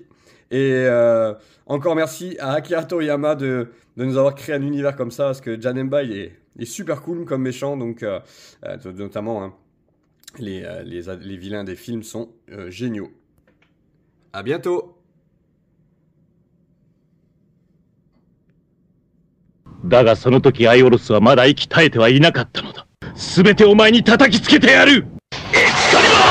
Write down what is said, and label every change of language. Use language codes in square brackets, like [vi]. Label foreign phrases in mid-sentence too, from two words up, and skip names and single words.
[fr] Et encore merci à Akira Toriyama de nous avoir créé un univers comme ça. Parce que Janemba, il est super cool comme méchant. Donc, notamment, les vilains des films sont géniaux. À bientôt. [ja] だがその時アイオロスはまだ息絶えてはいなかったのだ。すべてお前に叩きつけてやる。エクスカリ